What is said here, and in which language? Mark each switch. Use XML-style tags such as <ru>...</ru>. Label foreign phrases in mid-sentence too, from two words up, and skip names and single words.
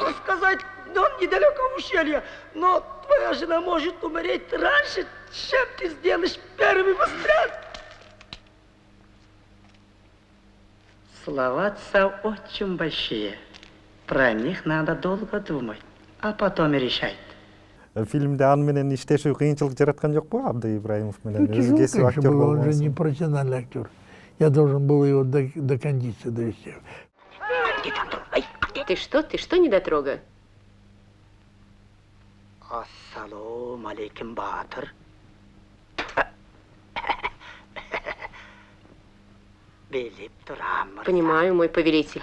<ru>Могу сказать, он недалеко ущелья, но твоя жена может умереть раньше, чем ты сделаешь первый выстрел. Слова отца очень большие. Про них надо долго думать, а потом решать.</ru> <ky>Фильмде аны менен иштешүү кыйынчылык жараткан жокпу Абдай Ибраимов менен?</ky> <ru>Ну, тяжело,</ru> <ky>Өзгеси</ky> <ru>конечно,</ru> <ky>актер</ky> <ru>было, он же</ru> <ky>болгонсун.</ky> <ru>не профессиональный актер. Я должен был его до кондиции довести. Ты что, недотрога?</ru> <uz>Ассалому алейкум, Батыр.</uz> <ru>Понимаю, мой повелитель.</ru>